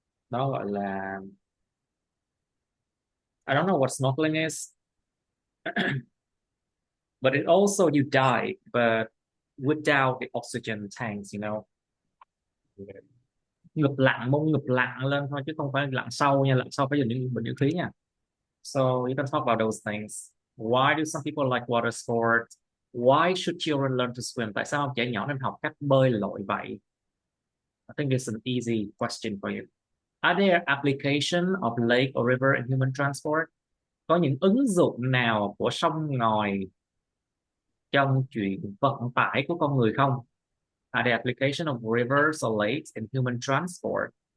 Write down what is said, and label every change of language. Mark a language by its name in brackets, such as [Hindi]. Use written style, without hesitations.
[Vietnamese] Nó gọi là, [English] I don't know what snorkeling is, but it also you dive, but without the oxygen tanks, you know. [Vietnamese] Môn ngực lặn lên thôi chứ không phải lặn sâu nha, lặn sâu phải dùng những bình dưỡng khí nha. [English] So you can talk about those things. Why do some people like water sports? Why should children learn to swim? [Vietnamese] Tại sao trẻ nhỏ nên học cách bơi lội vậy? [English] I think it's an easy question for you. Are there application of lake or river in human transport? [Vietnamese] Có những ứng dụng nào của sông ngòi trong chuyện vận tải của con người không? [English] Are there application of rivers or lakes in human transport?